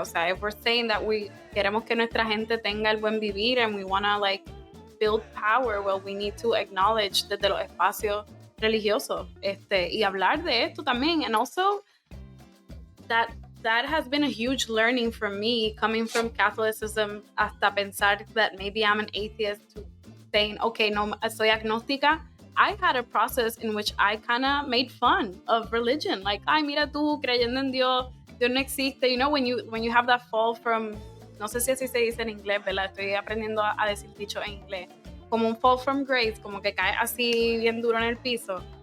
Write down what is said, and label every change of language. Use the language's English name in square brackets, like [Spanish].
[Spanish] O sea, [English] if we're saying that we [Spanish] queremos que nuestra gente tenga el buen vivir [English] and we want to, like, build power, well, we need to acknowledge [Spanish] desde los espacios religiosos y hablar de esto también. [English] And also that has been a huge learning for me, coming from Catholicism [Spanish] hasta pensar [English] that maybe I'm an atheist, to saying, okay, [Spanish] no, soy agnóstica. [English] I had a process in which I kind of made fun of religion. Like, [Spanish] ay, mira tú, creyendo en Dios, Dios no existe. [English] You know, when you have that fall from, [Spanish] no sé si así se dice en inglés, ¿verdad? Estoy aprendiendo a decir dicho en inglés. Como un [English] fall from grace, [Spanish] como que cae así bien duro en el piso.